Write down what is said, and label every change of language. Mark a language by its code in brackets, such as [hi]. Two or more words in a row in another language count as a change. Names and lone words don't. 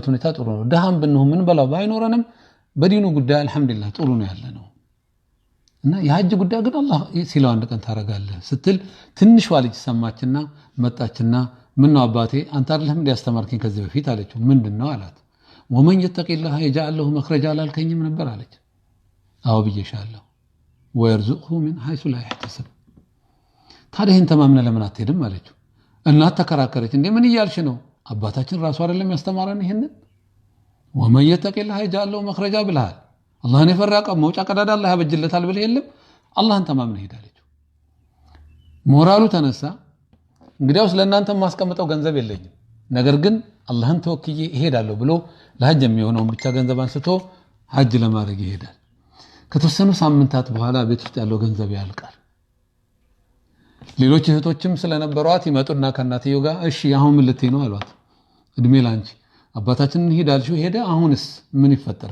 [am] ሁኔታ ጥሩ ነው። ደሃም ብንሆን ምን በላው ባይኖረንም በዲኑ ጉዳይ አልহামዱሊላህ ጥሩ ነው ያለነው። እና የሐጅ ጉዳይ ግን አላህ ሲለው አንድ ቀን ታረጋለህ ስትል ትንሿ ልጅ ሰማችና መጣችና ምን ነው አባቴ አንተ አይደለም እንዲያስተማርከኝ ከዚህ በፊት አለችው። ምንድነው አላት። [ar] ومن يتق الله يجعل له مخرجا [am] አላልከኝም ነበር አለች። አዎ ብዬሻለሁ። [ar] ويرزقه من حيث لا يحتسب። [am] ታዲያ ይህን ተማምነህ ለምን አትሄድም አለችው። እናት ተከራከረች። እንዴ ምን እያልሽ ነው? አባታችን ራሱ አይደለም ያስተማረን ይሄንን? [ar] ومن يتق الله يجعل له مخرجا [am] ብለሃል። አላህን የፈራቀ መውጫ ቀዳዳ አላህ ያበጅለታል ብለህ የለም? አላህን ተማምነህ ሄድ አለችው። ሞራሉ ተነሳ። እንግዲያውስ ለእናንተ ማስቀምጠው ገንዘብ የለኝም፣ ነገር ግን አላህን ተወክዬ እሄዳለሁ ብሎ ለሐጅ የሚሆነውን ብቻ ገንዘብ አንስቶ ሐጅ ለማድረግ ይሄዳል። ከተወሰኑ ሳምንታት በኋላ ቤት ውስጥ ያለው ገንዘብ ያልቃል። ሌሎች እህቶችም ስለነበሯት ይመጡና ከእናትየው ጋር እሺ አሁን ምን ልትይ ነው አሏት። እድሜ ላንቺ አባታችንን ሄድ አልሽው ሄደ፣ አሁንስ ምን ይፈጠር?